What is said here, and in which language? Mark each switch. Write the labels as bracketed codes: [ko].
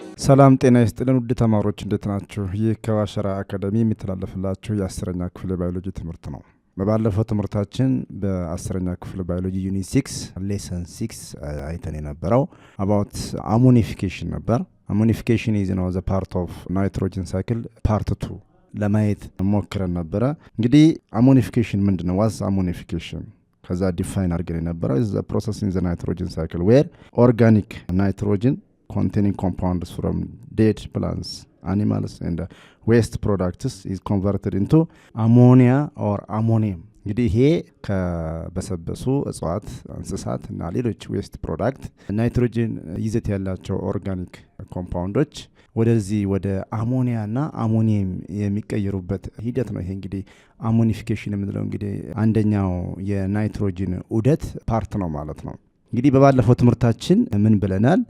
[am] ሰላም ጤና ይስጥልን ውድ ተማሪዎች እንዴት ናችሁ? ይህ ከዋሸራ አካዳሚ የሚተላለፍላችሁ የ10ኛ ክፍል ባዮሎጂ ትምህርት ነው። በባለፈው ትምህርታችን በ10ኛ ክፍል ባዮሎጂ ዩኒት 6 ሌሰን 6 አይተን የነበረው [en] about ammonification [am] ነበር። [en] ammonification is the part of nitrogen cycle part 2 [am] ለማየት ሞክረን ነበረ። እንግዲህ ammonification ምንድነው? [en] what's ammonification? [am] ከዛ ዲፋይን አድርገን የነበረው [en] is the process in the nitrogen cycle where organic nitrogen containing compounds from dead plants, animals and waste products is converted into ammonia or ammonium. [am] እንግዲህ ይሄ ከበሰበሱ እጽዋት እንስሳት እና ሌሎች ዌስት ፕሮዳክት ናይትሮጅን ይዘት ያላቸው ኦርጋኒክ ኮምፓውንዶች ወደዚህ ወደ አሞኒያ እና አሞኒየም የሚቀየሩበት ሂደት ነው። ይሄ እንግዲህ አሞኒፊኬሽን የምንለው እንግዲህ አንደኛው የናይትሮጅን ዑደት ፓርት ነው ማለት ነው። እንግዲህ በባለፈው ትምህርታችን ምን ብለናል?